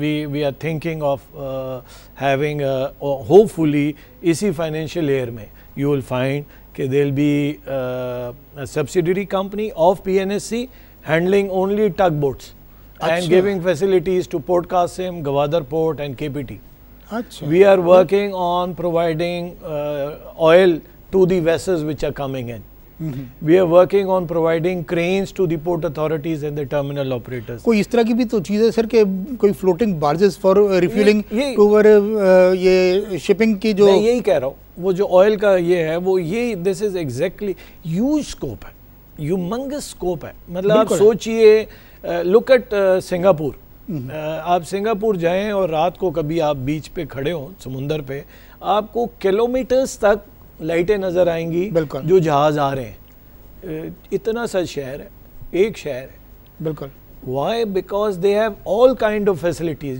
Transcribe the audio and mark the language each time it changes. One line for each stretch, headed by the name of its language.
English: we are thinking of having hopefully
Urdu: اسی financial year میں
English: you will find کہ there will be a subsidiary company of PNSC handling only tugboats and giving facilities to Port Qasim, Gwadar Port and KPT. We are working on providing oil to the vessels which are coming in. We are working on providing cranes to the port authorities and the terminal operators.
Urdu: کوئی اس طرح کی بھی تو چیز ہے سر کہ کوئی floating barges for ریفیلنگ over یہ شپنگ کی, جو میں یہی کہہ رہا ہوں, وہ جو آئل کا یہ ہے وہ یہ
English: this is exactly huge scope
Urdu: ہے, ہیومنگس اسکوپ ہے. مطلب آپ سوچئے,
English: look at Singapore,
Urdu: آپ سنگاپور جائیں اور رات کو کبھی آپ بیچ پہ کھڑے ہوں سمندر پہ, آپ کو کلومیٹرز تک لائٹیں نظر آئیں گی جو جہاز آ رہے ہیں. اتنا سا شہر ہے, ایک شہر ہے. بالکل.
English: Why? Because they have all kind of facilities.